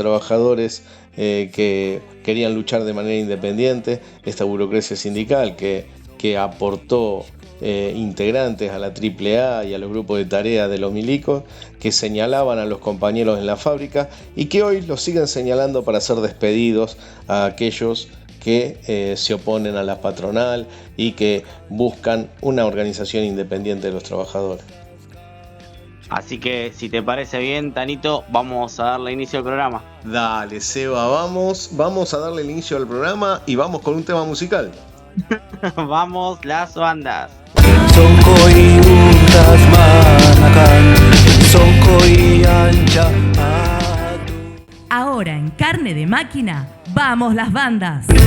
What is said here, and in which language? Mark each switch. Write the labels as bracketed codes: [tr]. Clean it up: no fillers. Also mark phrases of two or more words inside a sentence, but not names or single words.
[es] trabajadores que querían luchar de manera independiente, esta burocracia sindical que aportó integrantes a la AAA y a los grupos de tarea de los milicos, que señalaban a los compañeros en la fábrica y que hoy los siguen señalando para ser despedidos a aquellos que se oponen a la patronal y que buscan una organización independiente de los trabajadores. Así que, si te parece bien, Tanito, vamos a darle inicio al programa. Dale, Seba, vamos a darle el inicio al programa y vamos con un tema musical. Vamos las bandas. [qu] Sonkoi untas manakan, sonkoi ancha adu. [es] Ahora en Carne de Máquina, vamos las bandas.